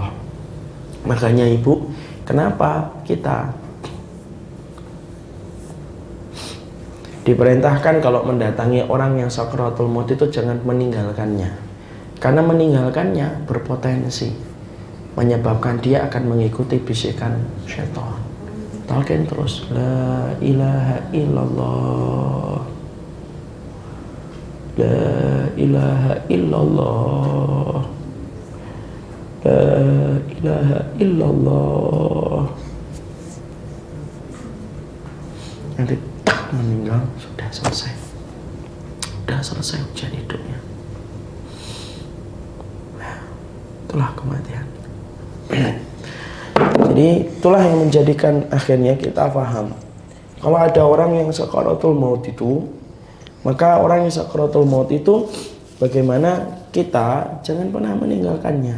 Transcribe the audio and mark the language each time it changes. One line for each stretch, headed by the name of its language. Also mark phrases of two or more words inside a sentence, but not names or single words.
Indonesian: Makanya ibu, kenapa kita diperintahkan kalau mendatangi orang yang sakaratul maut itu jangan meninggalkannya, karena meninggalkannya berpotensi menyebabkan dia akan mengikuti bisikan syaitan. Talqin terus,
Arabic: لا إله إلا الله، لا إله إلا الله، لا إله إلا الله.
Indonesian: Nanti tak meninggal, sudah selesai ujian hidupnya. Nah, itulah kematian. Jadi itulah yang menjadikan akhirnya kita paham, kalau ada orang yang sakaratul maut itu, maka orang yang sakaratul maut itu bagaimana kita jangan pernah meninggalkannya.